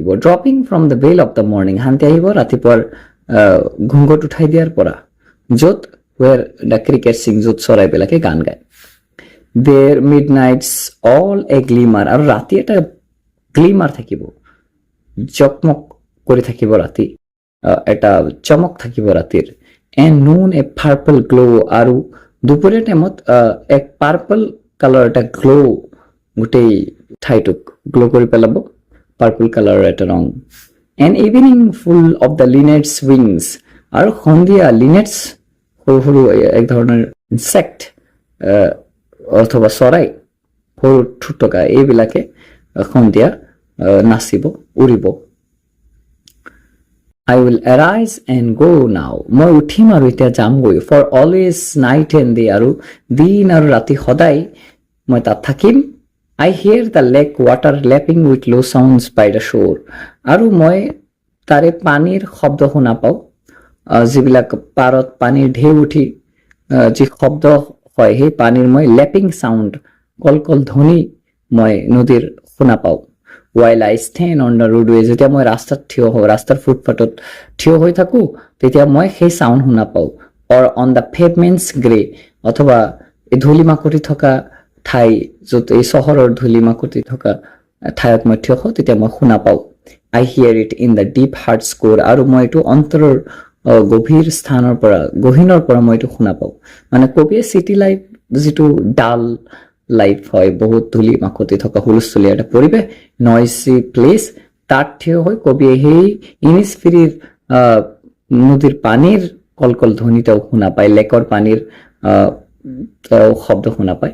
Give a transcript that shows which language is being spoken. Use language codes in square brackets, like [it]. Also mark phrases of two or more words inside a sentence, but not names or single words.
[en] dropping from the veil of the morning, [as] শান্তি আহিব ৰাতিপুৱাৰ ঘুংঘট উঠাই দিয়াৰ পৰা, য'ত [en] where the cricket sing, [as] য'ত চৰাইবিলাকে গান গায়। [en] There midnights all a glimmer, [as] আৰু ৰাতি এটা গ্লিমাৰ থাকিব, জকমক কৰি থাকিব ৰাতি, এটা চমক থাকিব ৰাতিৰ। [en] And noon a purple glow, [as] আৰু দুপৰীয়া টাইমত এক [en] purple colour [as] এটা গ্ল' গোটেই ঠাইটোক গ্ল' কৰি পেলাব, [en] purple colour [as] এটা ৰং। [en] And evening full of the linnets wings, [as] আৰু সন্ধিয়া লিনেটছ সৰু সৰু এক ধৰণৰ ইনচেক্ট অথবা চৰাই, সৰু ঠুটকা, এইবিলাকে সন্ধিয়া নাচিব, উৰিব। [en] I will arise and go now, [as] মই উঠিম আৰু এতিয়া যামগৈ। [en] For always night and day, [as] আৰু দিন আৰু ৰাতি সদায় মই তাত থাকিম। [en] I hear the lake water lapping with low sounds by the shore, [as] আৰু মই তাৰে পানীৰ শব্দ শুনা পাওঁ, যিবিলাক পাৰত পানীৰ ঢেউ উঠি যি শব্দ হয়, সেই পানীৰ মই [en] lapping sound, [as] কলকল ধ্বনি মই নদীৰ শুনা পাওঁ। [en] While I stand on the roadway, [as] যেতিয়া মই ৰাস্তাত থিয় হওঁ, ৰাস্তাৰ ফুটপাথত থিয় হৈ থাকোঁ, তেতিয়া মই সেই চাউণ্ড শুনা পাওঁ। [en] Or on the pavements grey, [as] অথবা এই ধূলি মাকতি থকা ঠাই, য'ত এই চহৰৰ ধূলি মাকতি থকা ঠাইত মই থিয় হওঁ, তেতিয়া মই শুনা পাওঁ। [en] I hear it in the deep heart's core, [as] আৰু মই এইটো অন্তৰৰ গভীৰ স্থানৰ পৰা, গহীনৰ পৰা মই এইটো শুনা পাওঁ। মানে কবিয়ে [en] city life, [as] যিটো [en] dull life [as] হয়, বহুত ধূলি মাকতি থকা হুলস্থুলীয়া এটা পৰিৱেশ, [en] noisy place, [as] তাত থিয় হৈ কবিয়ে সেই ইনিছফ্ৰীৰ নদীৰ পানীৰ কলকল ধ্বনিটাও শুনা পায়, লেকৰ পানীৰ শব্দ শুনা পায়।